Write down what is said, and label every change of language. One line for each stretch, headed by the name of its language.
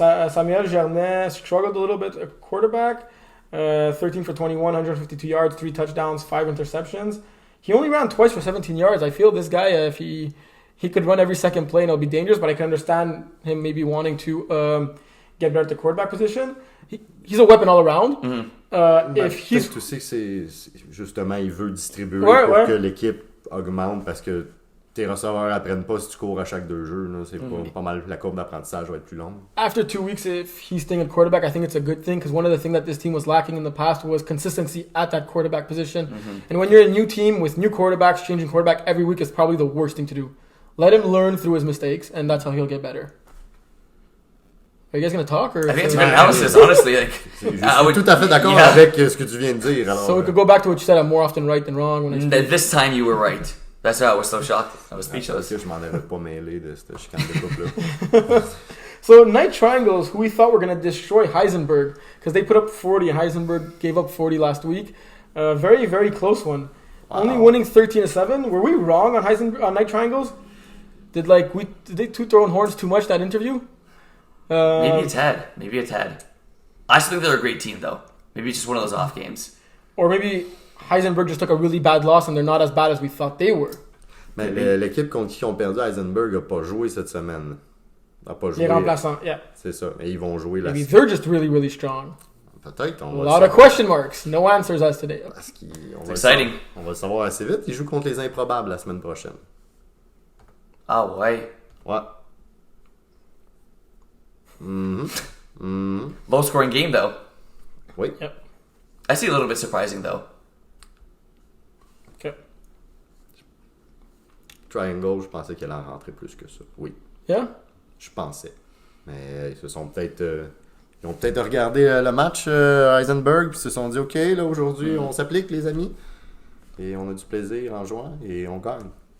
English: Samuel Germain struggled a little bit at quarterback. 13 for 21, 152 yards, 3 touchdowns, 5 interceptions. He only ran twice for 17 yards. I feel this guy, if he could run every second play and it'll be dangerous, but I can understand him maybe wanting to get better at the quarterback position. He's a weapon all around.
French: Tu sais que c'est justement, il veut distribuer pour que l'équipe augmente parce que tes receveurs apprennent pas si tu cours à chaque 2 jeux. Là. C'est pas mal, la courbe d'apprentissage va être plus longue.
English: After 2 weeks, if he's staying at quarterback, I think it's a good thing because one of the things that this team was lacking in the past was consistency at that quarterback position. And when you're a new team with new quarterbacks, changing quarterback every week is probably the worst thing to do. Let him learn through his mistakes, and that's how he'll get better. Are you guys going to talk? Or I think it's a good analysis, honestly. Like, I would
French: tout à fait d'accord avec ce que tu viens de dire. Alors,
English: so we could go back to what you said. I'm more often right than wrong. When I this time you were right. That's why I was so shocked. I was speechless.
French: Je m'en avais pas mêlé de cette chicane de couple-là.
English: So Night Triangles, who we thought were going to destroy Heisenberg, because they put up 40 and Heisenberg gave up 40 last week. Very, very close one. Wow. Only winning 13-7. Were we wrong on Night Triangles? Did they toot their own horns too much that interview? Maybe a tad. I still think they're a great team though. Maybe it's just one of those off games. Or maybe Heisenberg just took a really bad loss and they're not as bad as we thought they were.
French: Mais l'équipe contre qui ont perdu Heisenberg n'a pas joué cette semaine. N'a pas joué. Les remplaçants, yeah. C'est ça. Et ils vont jouer
English: Maybe they're just really, really strong.
French: Peut-être.
English: A lot of question marks. No answers as today.
French: Parce
English: It's exciting.
French: On va le savoir assez vite. Ils jouent contre les improbables la semaine prochaine. Ah ouais. Ouais.
English: Low scoring game though.
French: Oui.
English: Yep. I see a little bit surprising though. Okay.
French: Triangle, je pensais qu'elle en rentrait plus que ça. Oui.
English: Yeah?
French: Je pensais. Mais ils se sont peut-être... ils ont peut-être regardé le match Heisenberg puis se sont dit « Ok, là aujourd'hui, on s'applique les amis. » Et on a du plaisir en jouant et on gagne.